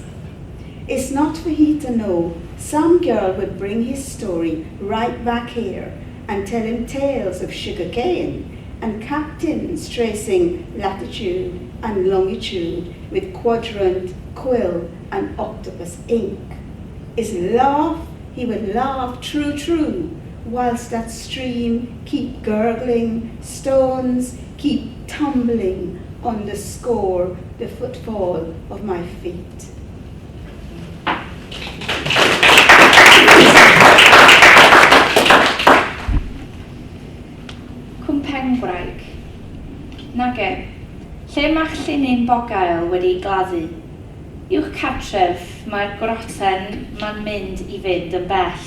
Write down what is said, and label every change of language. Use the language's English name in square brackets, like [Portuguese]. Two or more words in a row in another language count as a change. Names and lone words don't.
[English] It's not for he to know, some girl would bring his story right back here and tell him tales of sugarcane and captains tracing latitude and longitude with quadrant, quill and octopus ink. He would laugh true, whilst that stream keep gurgling, stones keep tumbling on the score, the footfall of my feet. Cwmpyn Graig. [Welsh] Nage, lle mae'ch llinyn bogail wedi gladdu? Uwch cartref, mae'r groten ma'n mynd i fynd yn bell.